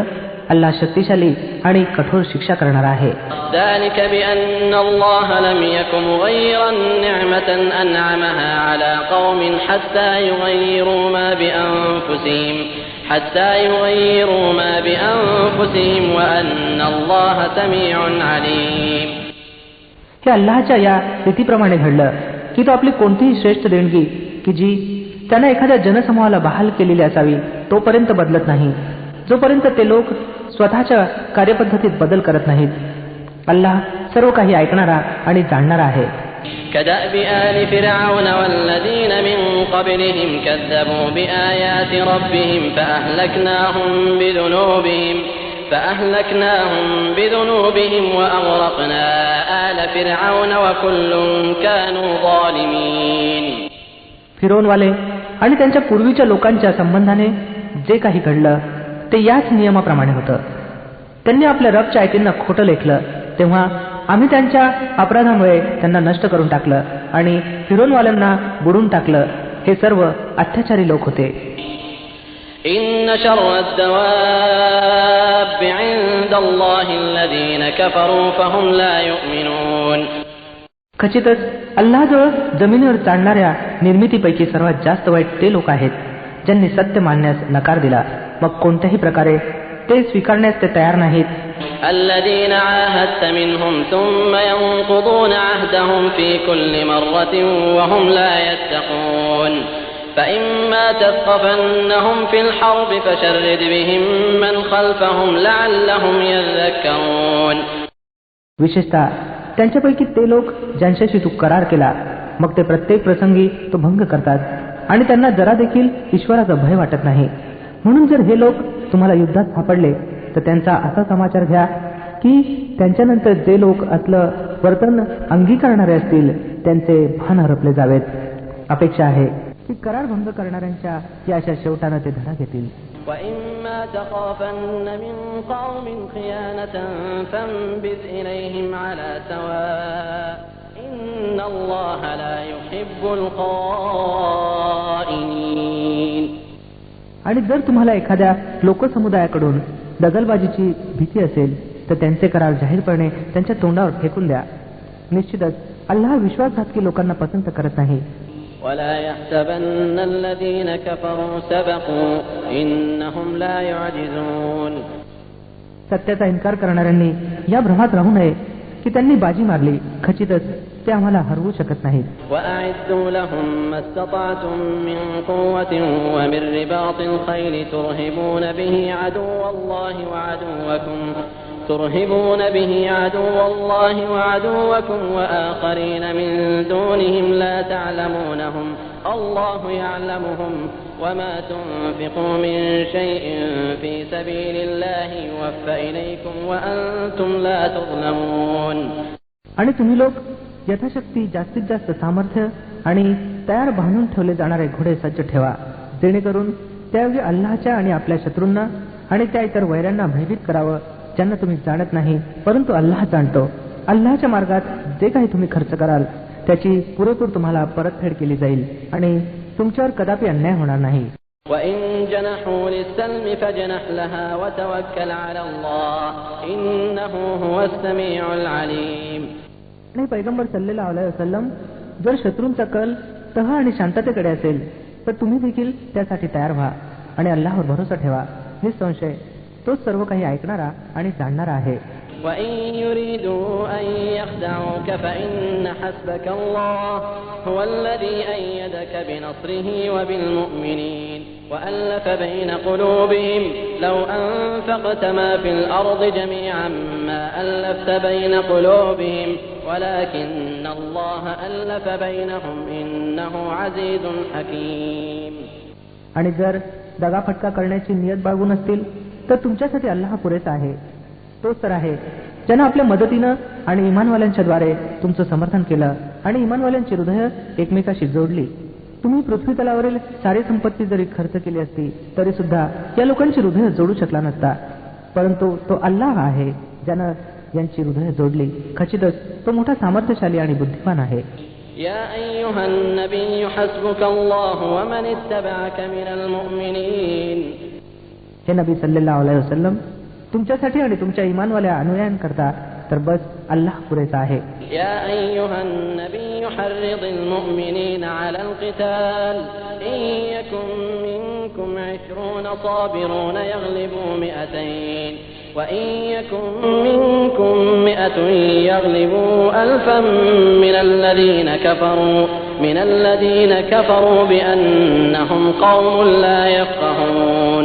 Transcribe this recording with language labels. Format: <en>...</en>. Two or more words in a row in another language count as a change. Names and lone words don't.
<mr>अल्लाह शक्तिशाली आणि कठोर शिक्षा करणारा आहे.</mr> <ar>ذلك بأن الله لم يكن مغيرا نعمة أنعمها على قوم حتى يغيروا ما بأنفسهم وأن الله سميع عليم.</ar> <mr>हे अल्लाहच्या या रीतीप्रमाणे घडलं की तो आपली कोणतीही श्रेष्ठ देणगी की जी त्याने एखाद्या जनसमूहाला बहाल केलेली असावी तोपर्यंत बदलत नाही, जोपर्यंत ते लोक स्वतःच्या कार्यपद्धतीत बदल करत नाहीत. अल्लाह सर्व काही ऐकणारा आणि जाणणारा आहे.</mr> <ar>كدأب آل فرعون والذين من قبلهم كذبوا بآيات ربهم فأهلكناهم بذنوبهم وأغرقنا آل فرعون وكل كانوا ظالمين.</ar> <mr>फिरोनवाले आणि त्यांच्या पूर्वीच्या लोकांच्या संबंधाने जे काही घडलं ते याच नियमाप्रमाणे होतं. त्यांनी आपल्या रबच्या आयतींना खोटं लेखलं तेव्हा आम्ही त्यांच्या अपराधामुळे त्यांना नष्ट करून टाकलं आणि फिरोनवाल्यांना बुडून टाकलं. हे सर्व अत्याचारी लोक होते.</mr> <ar>إن شر الدواب عند الله الذين كفروا فهم لا يؤمنون.</ar> <mr>खचितच अल्लाहजवळ जमिनीवर चालणाऱ्या निर्मितीपैकी सर्वात जास्त वाईट ते लोक आहेत ज्यांनी सत्य मानण्यास नकार दिला, मग कोणत्याही प्रकारे ते स्वीकारण्यास ते तयार नाहीत.</mr> <ar>الذين عاهدت منهم ثم ينقضون عهدهم في كل مرة وهم لا يتقون. فإما تثقفنهم في الحرب فشرد بهم من خلفهم لعلهم يذكرون.</ar> <mr>विशेषतः त्यांच्यापैकी ते लोक ज्यांच्याशी तू करार केला मग ते प्रत्येक प्रसंगी तो भंग करतात आणि त्यांना जरा देखील ईश्वराचा भय वाटत नाही. म्हणून जर हे लोक तुम्हाला युद्धात सापडले तर त्यांचा असा समाचार घ्या की त्यांच्यानंतर जे लोक असलं वर्तन अंगीकारणारे असतील त्यांचे भान हरपले जावेत. अपेक्षा आहे की करार भंग करणाऱ्यांच्या या अशा शेवटानं ते धडा घेतील.</mr> <ar>وَإِمَّا تَخَافَنَّ مِنْ قَوْمٍ خِيَانَةً فَانبِذْ إِلَيْهِمْ عَلَى سَوَاءٍ إِنَّ اللَّهَ لَا يُحِبُّ الْخَائِنِينَ.</ar> <mr>आणि जर तुम्हाला एखाद्या लोकसमुदायाकडून दगलबाजीची भीती असेल तर त्यांचे करार जाहीरपणे त्यांच्या तोंडावर फेकून द्या. निश्चितच अल्लाह विश्वासघातकी लोकांना पसंत करत नाही.</mr> <ar>ولا يحسبن الذين كفروا سبقوا إنهم لا يعجزون.</ar> <mr>सत्याचा इन्कार करणाऱ्यांनी या भ्रमात राहू नये की त्यांनी बाजी मारली, खचितच ते आम्हाला हरवू शकत नाहीत.</mr> <ar>وأعدوا لهم ما استطعتم من قوة ومن رباط الخيل ترهبون به عدو الله وعدوكم وآخرين من دونهم لا تعلمونهم الله يعلمهم وما تنفقوا من شيء في سبيل الله يوفى إليكم وأنتم لا تظلمون.</ar> <mr>आणि तुम्ही लोक यथाशक्ती जास्तीत जास्त सामर्थ्य आणि तयार बांधून ठेवले जाणारे घोडे सज्ज ठेवा, जेणेकरून त्याऐवजी अल्लाहच्या आणि आपल्या शत्रूंना आणि त्या इतर वैऱ्यांना भयभीत करावं, ज्यांना तुम्ही जाणत नाही परंतु अल्लाह जाणतो. अल्लाहच्या मार्गात जे काही तुम्ही खर्च कराल त्याची पुरेपूर तुम्हाला परतफेड केली जाईल आणि तुमच्यावर कदापि अन्याय होणार नाही.</mr> <ar>وَإِن جَنَحُوا لِلسَّلْمِ فَاجْنَحْ لَهَا وَتَوَكَّلْ عَلَى اللَّهِ إِنَّهُ هُوَ السَّمِيعُ الْعَلِيمُ.</ar> <mr>आणि पैगंबर</mr> <ar>صلى الله عليه وسلم,</ar> <mr>जर शत्रूंचा कल तह आणि शांततेकडे असेल तर तुम्ही देखील त्यासाठी तयार व्हा आणि अल्लाहवर भरोसा ठेवा. निसंशय तोच सर्व काही ऐकणारा आणि जाणणारा आहे.</mr> <ar>وَإِن يُرِيدُوا أَن يَخْدَعُوكَ فَإِنَّ حَسْبَكَ اللَّهُ هُوَ الَّذِي أَيَّدَكَ بِنَصْرِهِ وَبِالْمُؤْمِنِينَ وَأَلَّفَ بَيْنَ قُلُوبِهِمْ لَوْ أَنفَقْتَ مَا فِي الْأَرْضِ جَمِيعًا مَا أَلَّفْتَ بَيْنَ قُلُوبِهِمْ وَلَكِنَّ اللَّهَ أَلَّفَ بَيْنَهُمْ إِنَّهُ عَزِيزٌ حَكِيمٌ.</ar> <mr>आणि जर दगाफटका करण्याची नियत बाळगून असतील तर तुमच्यासाठी अल्लाह पुरेसा आहे. तोच तर आहे ज्यानं आपल्या मदतीनं आणि इमानवाल्यांच्या द्वारे तुमचं समर्थन केलं आणि इमानवाल्यांची हृदय एकमेकाशी जोडली. तुम्ही पृथ्वी तलावरील सारी संपत्ती जरी खर्च केली असती तरी सुद्धा या लोकांची हृदय जोडू शकला नसता, परंतु तो अल्लाह आहे ज्यानं यांची हृदय जोडली. खचितच तो मोठा सामर्थ्यशाली आणि बुद्धिमान आहे.</mr> <ar>يا أيها النبي حسبك الله ومن اتبعك من المؤمنين.</ar> <mr>हे नबी</mr> <ar>صلى الله عليه وسلم,</ar> <mr>तुमच्यासाठी आणि तुमच्या इमानवाल्या अनुयायांकरता तर बस अल्लाह पुरेसा आहे.</mr> <ar>يا أيها النبي حرض المؤمنين على القتال إن يكن منكم 20 صابرون يغلبوا 200 وإن يكن منكم 100 يغلبوا 1000 من الذين كفروا بأنهم قوم لا يفقهون.</ar>